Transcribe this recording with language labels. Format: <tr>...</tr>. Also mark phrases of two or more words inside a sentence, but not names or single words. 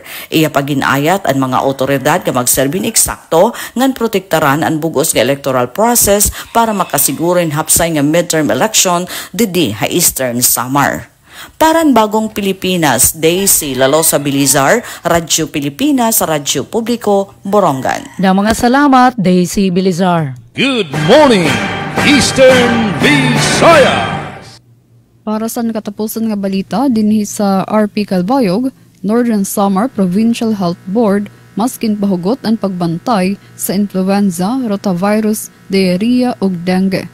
<war>Iya paginayat ang mga otoridad nga magserbin eksakto ngan protektaran ang bugos nga</war> <en>electoral process</en> <war>para makasigurin hapsay nga</war> <en>midterm election</en> <war>didi ha Eastern Samar. Paran Bagong Pilipinas, Daisy Lalosa Bilizar, Radyo Pilipinas, Radyo Publiko, Borongan. Mga salamat, Daisy Bilizar.</war> <en>Good morning, Eastern Visayas!</en> <war>Para sa nakatapusan nga balita, dinhi sa RP Calbayog, Northern Samar Provincial Health Board, maskin pahugot ang pagbantay sa influenza, rotavirus, diarrhea ug dengue.</war>